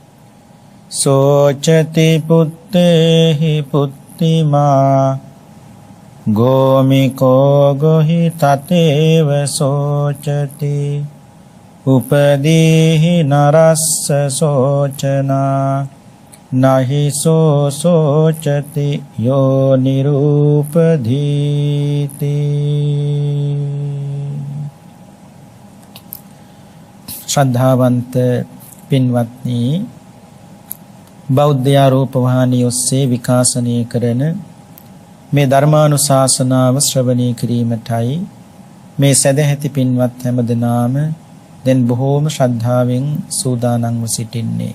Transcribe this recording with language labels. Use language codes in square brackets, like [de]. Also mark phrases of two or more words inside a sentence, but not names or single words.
[pi] සෝචති පුත්තේහි පුත්තිමා ගෝමිකෝ ගොහි තතේව සෝචති උපදීහි නරස්ස සෝචනා නහිසෝ සෝචති යෝ නිරූපදීති. [si] ශ්‍රද්ධාවන්ත පින්වත්නි, බෞද්ධ ආරෝපවාහිනිය ඔස්සේ විකාශනය කරන මේ ධර්මානුශාසනාව ශ්‍රවණය කිරීමටයි මේ සදැහැති පින්වත් හැමදෙනාම දැන් බොහෝම ශ්‍රද්ධාවෙන් සූදානම්ව සිටින්නේ.